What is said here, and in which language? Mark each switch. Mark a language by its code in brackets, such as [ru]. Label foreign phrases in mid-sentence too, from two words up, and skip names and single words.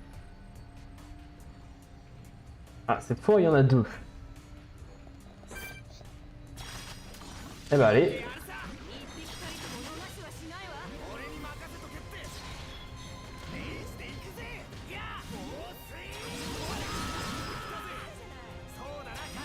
[fr] Ah, cette fois, il y en a deux. Eh ben, allez. [ja] 一匹たりとも逃すはしないわ。俺に任せとけって。レースで行くぜ。いや、放水。そうだな。